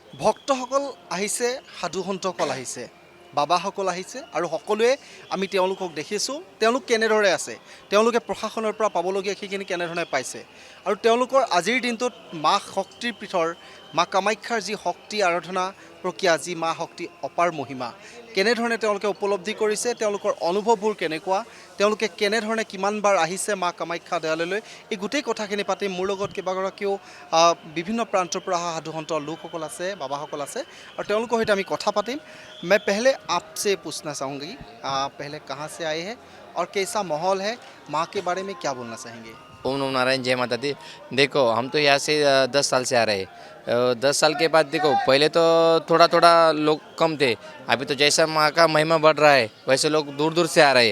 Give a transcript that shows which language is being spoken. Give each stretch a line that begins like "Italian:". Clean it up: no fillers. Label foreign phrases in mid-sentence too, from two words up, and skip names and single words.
Assamese: ভক্তসকল আহিছে, সাধুসন্তসকল আহিছে, বাবাসকল আহিছে আৰু সকলোৱে আমি তেওঁলোকক দেখিছোঁ তেওঁলোক কেনেদৰে আছে, তেওঁলোকে প্ৰশাসনৰ পৰা পাবলগীয়া সেইখিনি কেনেধৰণে পাইছে আৰু তেওঁলোকৰ আজিৰ দিনটোত মা শক্তিৰ পীঠৰ মা কামাখ্যাৰ যি শক্তি আৰাধনা প্ৰক্ৰিয়া, যি মা শক্তি অপাৰ মহিমা, কেনেধৰণে তেওঁলোকে উপলব্ধি কৰিছে, তেওঁলোকৰ অনুভৱবোৰ কেনেকুৱা, তেওঁলোকে কেনেধৰণে কিমানবাৰ আহিছে মা কামাখ্যা দেৱালয়লৈ, এই গোটেই কথাখিনি পাতিম। মোৰ লগত কেইবাগৰাকীও বিভিন্ন প্ৰান্তৰ পৰা অহা সাধুসন্ত লোকসকল আছে, বাবাসকল আছে और তেওঁলোকৰ সৈতে আমি কথা পাতিম।
Hindi: मैं पहले आपसे पूछना चाहूँगी, पहले कहाँ से आए हैं और कैसा माहौल है, माँ के बारे में क्या बोलना चाहेंगे? ओम नमो नारायण, जय माता दी। देखो हम तो यहाँ से 10 साल से आ रहे हैं। 10 साल के बाद देखो पहले तो थोड़ा थोड़ा लोग कम थे, अभी तो जैसा माँ का महिमा बढ़ रहा है वैसे लोग दूर दूर से आ रहे हैं।